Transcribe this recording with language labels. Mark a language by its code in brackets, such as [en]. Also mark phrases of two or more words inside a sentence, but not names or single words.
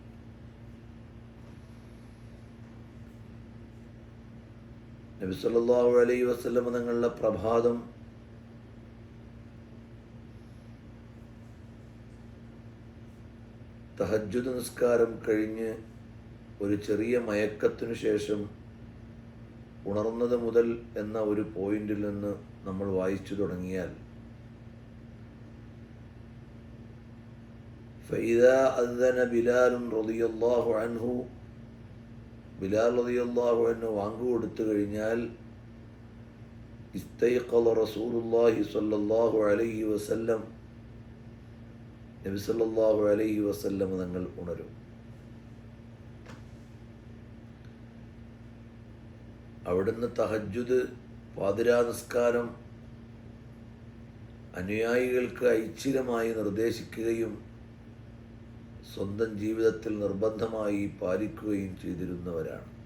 [ml] നബി [ar] صلى الله عليه وسلم [ml] തങ്ങളുടെ പ്രഭാതം തഹജ്ജുദ് നിസ്കാരം കഴിഞ്ഞ് ഒരു ചെറിയ മയക്കത്തിനു ശേഷം ഉണർന്നത് മുതൽ എന്ന ഒരു പോയിന്റിൽ നിന്ന് നമ്മൾ വായിച്ചു തുടങ്ങിയാൽ [ar] فإذا أذن بلال رضي الله عنه [ml] ബിലാൽ [ar] رضي الله عنه [ml] വാങ്ക് കൊടുത്തു കഴിഞ്ഞാൽ [ar] استيقظ رسول الله صلى الله عليه وسلم, [ml] നബി [ar] صلى الله عليه وسلم [ml] തങ്ങൾ ഉണരും. അവിടുന്ന് തഹജ്ജുദ്, പാതിരാ നിസ്കാരം അനുയായികൾക്ക് ഐച്ഛികമായി നിർദ്ദേശിക്കുകയും സ്വന്തം ജീവിതത്തിൽ നിർബന്ധമായി പാലിക്കുകയും ചെയ്തിരുന്നവരാണ്.